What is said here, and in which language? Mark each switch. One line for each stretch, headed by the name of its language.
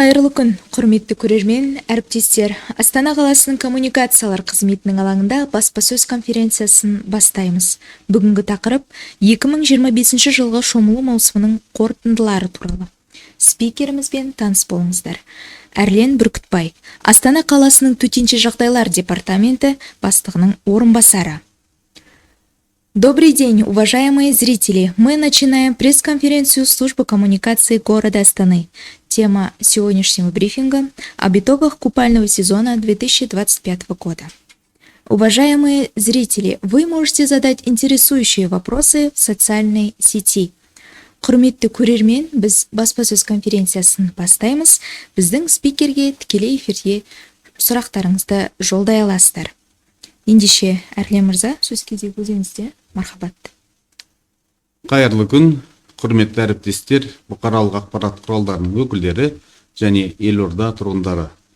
Kazakh: Қайырлы күн, құрметті көрермен, әріптестер. Астана қаласының коммуникациялар қызметінің алаңында баспасөз конференциясын бастаймыз. Бүгінгі тақырып 2025 жылғы шомылу маусымының қорытындылары туралы. Спикерімізбен таныс болыңыздар. Әрлен Бүркітбай, Астана қаласының төтенше жағдайлар департаменті бастығының орынбасары.
Russian: Добрый день, уважаемые зрители! Мы начинаем пресс-конференцию службы коммуникации города Астаны. Тема сегодняшнего брифинга об итогах купального сезона 2025 года. Уважаемые зрители, вы можете задать интересующие вопросы в социальной сети.
Kazakh: Құрметті көрермен, біз баспасөз конференциясын бастаймыз. Біздің спикерге тікелей эфирде сұрақтарыңызды жолдай аласыздар. Ендеше, Әрлен мырза, сөз кезегі өзіңізде. Мархабат. Қайырлы күн, құрметті әріптестер, бұқаралық ақпарат құралдарының өкілдері және елорда тұрғындары.